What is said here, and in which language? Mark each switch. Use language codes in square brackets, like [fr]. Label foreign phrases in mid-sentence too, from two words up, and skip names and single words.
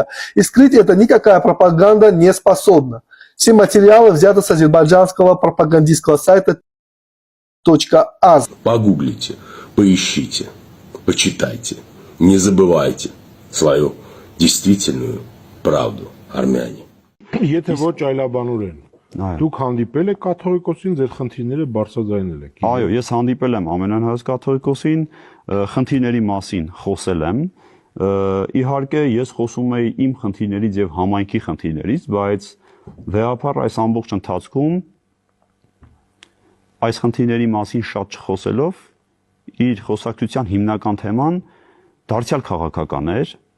[ru] И скрыть это никакая пропаганда не способна. Все материалы взяты с азербайджанского пропагандистского сайта .az. Погуглите, поищите, почитайте. Не забывайте свою действительную правду, армяне. [hy] Եթե ոչ այլաբանուր են, դուք հանդիպել եք կաթողիկոսին, ձեր խնդիրները բարձրաձայնել եք։ Այո, ես հանդիպել եմ ամենահայոց կաթողիկոսին, խնդիրների մասին խոսել եմ։ Իհարկե, ես խոսում եի իմ խնդիրներից եւ համայնքի խնդիրներից, բայց վեհապար այս ամբողջ ընթացքում այս խնդիրների մասին շատ չխոսելով, իր խոսակցության հիմնական թեման դարձյալ քաղաքական էր